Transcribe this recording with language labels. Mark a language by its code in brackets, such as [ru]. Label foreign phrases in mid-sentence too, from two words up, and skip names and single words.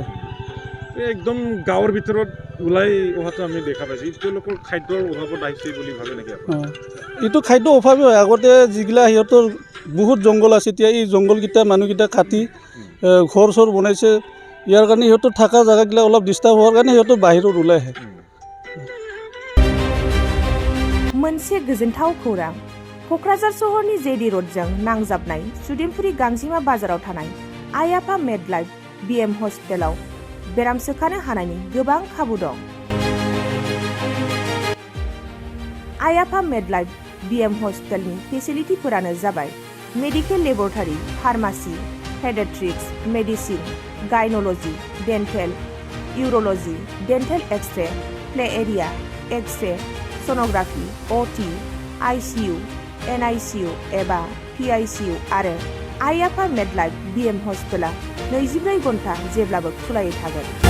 [as] একদম গাঁৱৰ ভিতৰত ওলাই অহাটো আমি দেখা পাইছোঁ। তেওঁলোকৰ খাদ্যৰ অভাৱত আহিছে বুলি ভাবে নেকি আপুনি? এইটো খাদ্য অভাৱেই হয়। আগতে যিগিলা সিহঁতৰ বহুত জংঘল আছে, এতিয়া এই জংঘলকেইটা মানুহকেইটা কাটি ঘৰ চৰ বনাইছে। ইয়াৰ কাৰণে সিহঁতৰ থকা জেগাগিলা অলপ ডিষ্টাৰ্ব হোৱাৰ কাৰণে সিহঁতৰ বাহিৰত ওলাই আহে। [brx] मोनसे गोजोनथाव खौरां। क'क्राझार सहरनि जेडि र'डजों नांजाबनाय सुदेमपुरी गांजिमा बाजाराव थानाय आइ आफा मेडलाइफ बिएम हस्पिटालाव बेराम सोखानो हानायनि गोबां खाबु दं। आइ आफा मेडलाइफ बिएम हस्पिटालनि फेसिलिटिफोरानो जाबाय [en] medical laboratory, [brx] फार्मासि, पेडियाट्रिक्स, मेडिसिन, गाइनोलजी, डेन्टेल, इउर'लजी, [en] dental X-ray, play area, [brx] एक्सरे, सोनोग्राफि, ओटी, आईसीयू, एनआईसीयू एबा पीआईसीयू आरो आइ आफा मेडलाइफ बिएम हस्पिटाला 24 घन्टा जेब्लाबो खुलायै थागोन।